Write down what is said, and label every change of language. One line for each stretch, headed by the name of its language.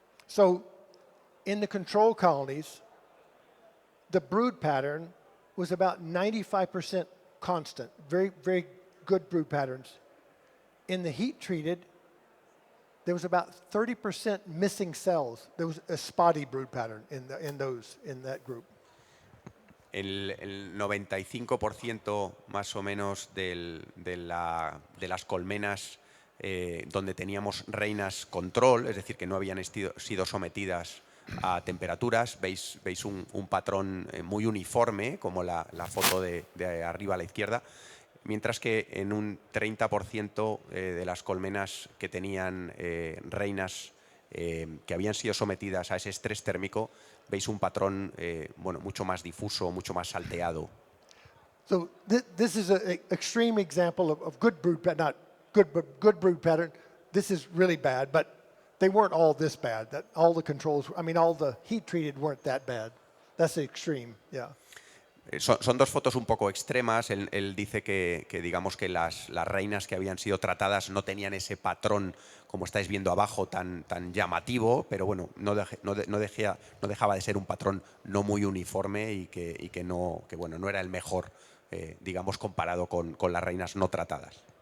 English: So in the control colonies, the brood pattern was about 95% constant, very, very good brood patterns. In the heat treated, there was about 30% missing cells. There was a spotty brood pattern in that group.
Spanish: El 95% más o menos de las colmenas donde teníamos reinas control, es decir, que no habían sido sometidas a temperaturas, veis un patrón muy uniforme, como la foto de arriba a la izquierda, mientras que en un 30% de las colmenas que tenían reinas que habían sido sometidas a ese estrés térmico, veis un patrón mucho más difuso, mucho más salteado.
English: So this is an extreme example of good brood pattern, not good, but good brood pattern. This is really bad, but they weren't all this bad. That all the controls, I mean, all the heat treated weren't that bad. That's the extreme, yeah.
Spanish: Son dos fotos un poco extremas. Él dice que digamos que las reinas que habían sido tratadas no tenían ese patrón, como estáis viendo abajo, tan llamativo, pero bueno, no dejaba de ser un patrón no muy uniforme y que no era el mejor, digamos, comparado con las reinas no tratadas.